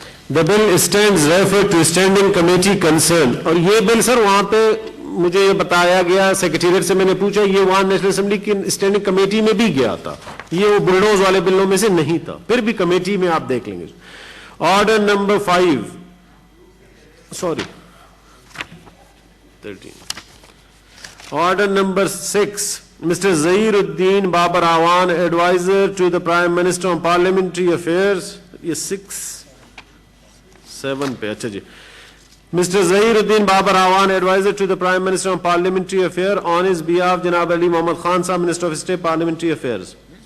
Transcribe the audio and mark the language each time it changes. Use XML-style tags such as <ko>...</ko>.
<en>The bill stands referred to standing committee concerned.</en> <ur>اور یہ بل سر وہاں پہ مجھے یہ بتایا گیا, سیکریٹریٹ سے میں نے پوچھا, یہ وہاں نیشنل اسمبلی کی اسٹینڈنگ کمیٹی میں بھی گیا تھا, یہ وہ بلڈوز والے بلوں میں سے نہیں تھا, پھر بھی کمیٹی میں آپ دیکھ لیں گے.</ur> <en>Order number 5 sorry 13. Order number 6, Mr. Zahiruddin Babar Awan, advisor to the Prime Minister on Parliamentary Affairs.</en> <ur>یہ 6-7 پہ, اچھا جی. Mr.</ur> <en>Zahiruddin Babar Awan, advisor to the Prime Minister on Parliamentary Affairs, on his behalf, Janab Ali Mohammad Khan Sahab, Minister of State Parliamentary Affairs.</en>